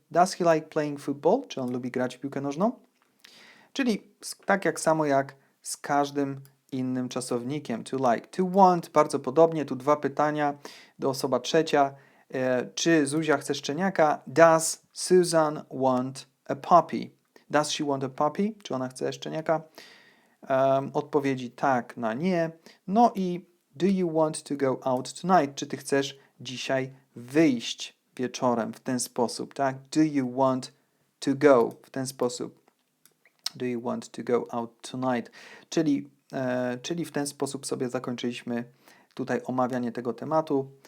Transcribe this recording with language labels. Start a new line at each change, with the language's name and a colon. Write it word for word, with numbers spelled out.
English: Does he like playing football?
Polish: Czy on lubi grać w piłkę nożną? Czyli z- tak jak samo jak z każdym innym czasownikiem. To like, to want, bardzo podobnie. Tu dwa pytania do osoba trzecia. E, czy Zuzia chce szczeniaka?
English: Does Susan want a puppy? Does she want a puppy?
Polish: Czy ona chce szczeniaka? Em, odpowiedzi tak na nie.
English: No i do you want to go out tonight?
Polish: Czy ty chcesz dzisiaj wyjść wieczorem w ten sposób, tak?
English: Do you want to go
Polish: w ten sposób.
English: Do you want to go out tonight?
Polish: Czyli, e, czyli w ten sposób sobie zakończyliśmy tutaj omawianie tego tematu.